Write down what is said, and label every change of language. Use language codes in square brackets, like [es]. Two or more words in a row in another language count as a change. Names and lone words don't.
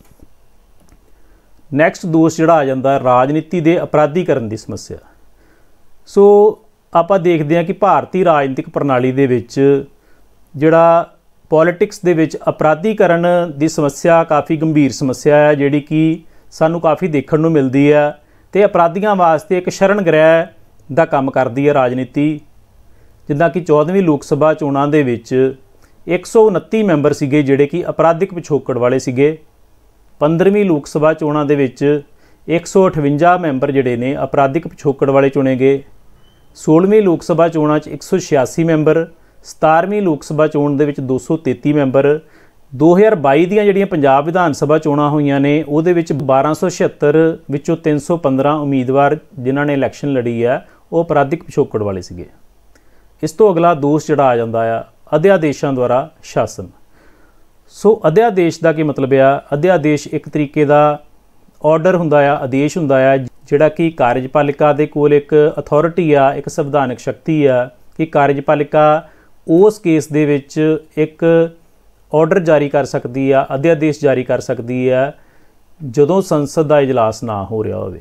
[pa] ਨੈਕਸਟ ਦੋਸ਼ ਜਿਹੜਾ ਆ ਜਾਂਦਾ [hi] राजनीति के अपराधीकरण की समस्या। [pa] ਸੋ ਆਪਾਂ [hi] देखते हैं कि भारतीय राजनीतिक प्रणाली [pa] ਦੇ ਵਿਚ ਜਿਹੜਾ ਪੌਲਿਟਿਕਸ ਦੇ ਵਿਚ [hi] अपराधीकरण की समस्या काफ़ी गंभीर समस्या है [pa] ਜਿਹੜੀ ਕਿ ਸਾਨੂੰ ਕਾਫ਼ੀ ਦੇਖਣ ਨੂੰ ਮਿਲਦੀ ਹੈ ਤੇ [hi] अपराधियों वास्ते एक शरण गृह [pa] ਦਾ ਕੰਮ [hi] करती है राजनीति। [pa] ਜਿੱਦਾਂ ਕਿ 14ਵੀਂ ਲੋਕ ਸਭਾ ਚੋਣਾਂ ਦੇ ਵਿਚ 129 ਮੈਂਬਰ ਸੀਗੇ ਜਿਹੜੇ ਕਿ ਅਪਰਾਧਿਕ ਪਿਛੋਕੜ ਵਾਲੇ ਸੀਗੇ। 15ਵੀਂ ਲੋਕ ਸਭਾ ਚੋਣਾਂ ਦੇ ਵਿਚ 158 ਮੈਂਬਰ ਜਿਹੜੇ ਨੇ ਅਪਰਾਧਿਕ ਪਿਛੋਕੜ ਵਾਲੇ ਚੁਣੇ ਗਏ। 16ਵੀਂ ਲੋਕ ਸਭਾ ਚੋਣਾਂ 'ਚ 186 ਮੈਂਬਰ, 17ਵੀਂ ਲੋਕ ਸਭਾ ਚੋਣ ਦੇ ਵਿਚ 233 ਮੈਂਬਰ। 2022 ਦੀਆਂ ਜਿਹੜੀਆਂ ਪੰਜਾਬ ਵਿਧਾਨ ਸਭਾ ਚੋਣਾਂ ਹੋਈਆਂ ਨੇ ਉਹਦੇ ਵਿੱਚ 1276 ਵਿੱਚੋਂ 315 ਉਮੀਦਵਾਰ ਜਿਨ੍ਹਾਂ ਨੇ ਇਲੈਕਸ਼ਨ ਲੜੀ ਆ ਉਹ ਅਪਰਾਧਿਕ ਪਿਛੋਕੜ ਵਾਲੇ ਸੀਗੇ। ਇਸ ਤੋਂ ਅਗਲਾ ਦੋਸ਼ ਜਿਹੜਾ ਆ ਜਾਂਦਾ ਆ [hi] अध्यादेशों द्वारा शासन। [pa] ਸੋ ਅਧਿਆਦੇਸ਼ ਕਾ ਕੀ ਮਤਲਬ ਆ, ਅਧਿਆਦੇਸ਼ ਇਕ ਤਰੀਕੇ ਕਾ ਆਰਡਰ ਹੁੰਦਾ ਆ, ਆਦੇਸ਼ ਹੁੰਦਾ ਆ, ਜਿਹੜਾ ਕਿ ਕਾਰਜਪਾਲਿਕਾ ਦੇ ਕੋਲ ਇਕ ਅਥਾਰਟੀ ਆ, ਇਕ ਸੰਵਿਧਾਨਕ ਸ਼ਕਤੀ ਆ ਕਿ ਕਾਰਜਪਾਲਿਕਾ ਉਸ ਕੇਸ ਦੇ ਵਿਚ ਇਕ ਆਰਡਰ ਜਾਰੀ [hi] कर सकती है, [pa] ਅਧਿਆਦੇਸ਼ ਜਾਰੀ [hi] कर सकती है [pa] ਜਦੋਂ ਸੰਸਦ ਕਾ ਇਜਲਾਸ ਨਾ ਹੋ ਰਿਹਾ ਹੋਵੇ।